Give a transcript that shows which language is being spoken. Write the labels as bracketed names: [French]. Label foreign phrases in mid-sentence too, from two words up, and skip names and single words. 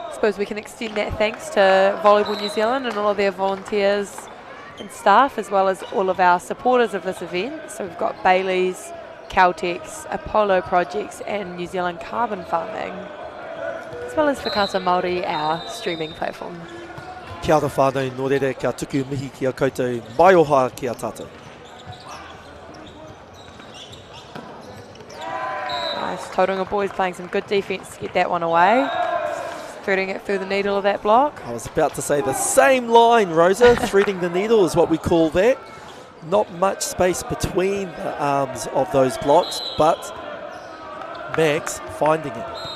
[English] I suppose we can extend that thanks to Volleyball New Zealand and all of their volunteers and staff, as well as all of our supporters of this event. So we've got Bailey's, Caltex, Apollo Projects and New Zealand Carbon Farming, as well as Whakata Māori, our streaming platform. [Māori] Kia ora whānau, nō reira kia tuku mihi kia koutou, mai oha kia tātou. [English] Nice, Tauranga boys playing some good defence to get that one away. Threading it through the needle of that block. I was about to say the same line, Rosa. Threading the needle is what we call that. Not much space between the arms of those blocks, but Max finding it.